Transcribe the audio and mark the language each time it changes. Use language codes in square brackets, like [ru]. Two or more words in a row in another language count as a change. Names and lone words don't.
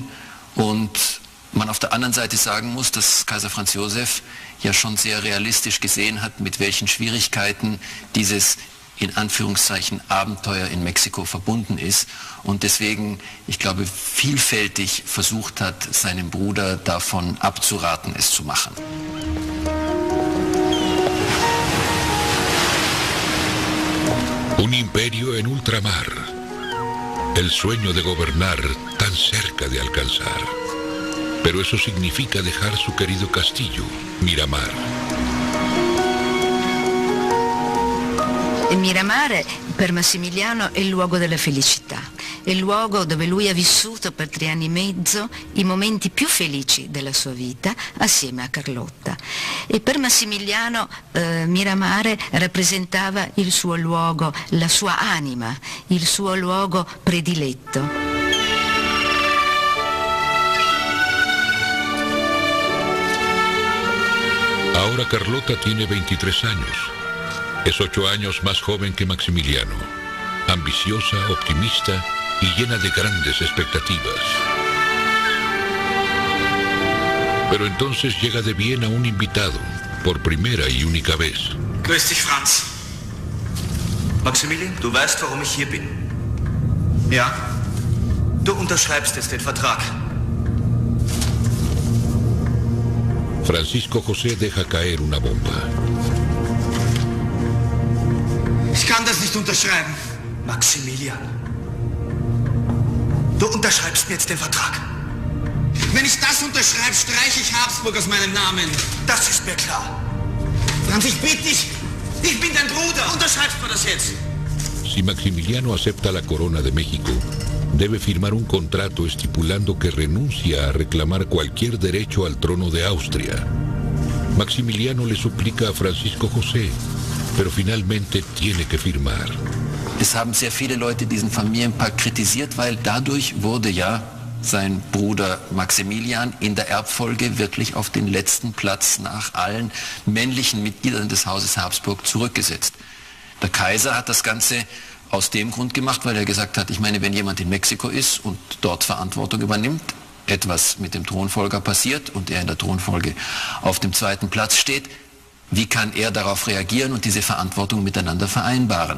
[de] Und man auf der anderen Seite sagen muss, dass Kaiser Franz Josef ja schon sehr realistisch gesehen hat, mit welchen Schwierigkeiten dieses in Anführungszeichen Abenteuer in Mexiko verbunden ist und deswegen, ich glaube, vielfältig versucht hat, seinem Bruder davon abzuraten, es zu machen. [es] Un imperio en ultramar. El sueño de gobernar tan cerca de alcanzar. Pero eso significa dejar su querido castillo, Miramar. [it] Miramar per Massimiliano è il luogo della felicità, è il luogo dove lui ha vissuto per 3 anni e mezzo i momenti più felici della sua vita assieme a Carlotta. E per Massimiliano Miramar rappresentava il suo luogo, la sua anima, il suo luogo prediletto. [es] Ahora Carlota tiene 23 años. Es 8 años más joven que Maximiliano, ambiciosa, optimista y llena de grandes expectativas. Pero entonces llega de Viena un invitado, por primera y única vez. [de] Grüß dich, Franz. Maximilian, du weißt, warum ich hier bin. Ja? Du unterschreibst jetzt den Vertrag. [es] Francisco José deja caer una bomba. [de] Ich kann das nicht unterschreiben. Maximilian. Du unterschreibst mir jetzt den Vertrag. Wenn ich das unterschreibe, streiche ich Habsburg aus meinem Namen. Das ist mir klar. Franz, ich bitte dich, ich bin dein Bruder. Unterschreibst du das jetzt? [es] Si Maximiliano acepta la corona de México, debe firmar un contrato estipulando que renuncia a reclamar cualquier derecho al trono de Austria. Maximiliano le suplica a Francisco José, pero finalmente tiene que firmar. [de] Es haben sehr viele Leute diesen Familienpakt kritisiert, weil dadurch wurde ja sein Bruder Maximilian in der Erbfolge wirklich auf den letzten Platz nach allen männlichen Mitgliedern des Hauses Habsburg zurückgesetzt. Der Kaiser hat das Ganze aus dem Grund gemacht, weil er gesagt hat, ich meine, wenn jemand in Mexiko ist und dort Verantwortung übernimmt, etwas mit dem Thronfolger passiert und er in der Thronfolge auf dem zweiten Platz steht, wie kann er darauf reagieren und diese Verantwortung miteinander vereinbaren?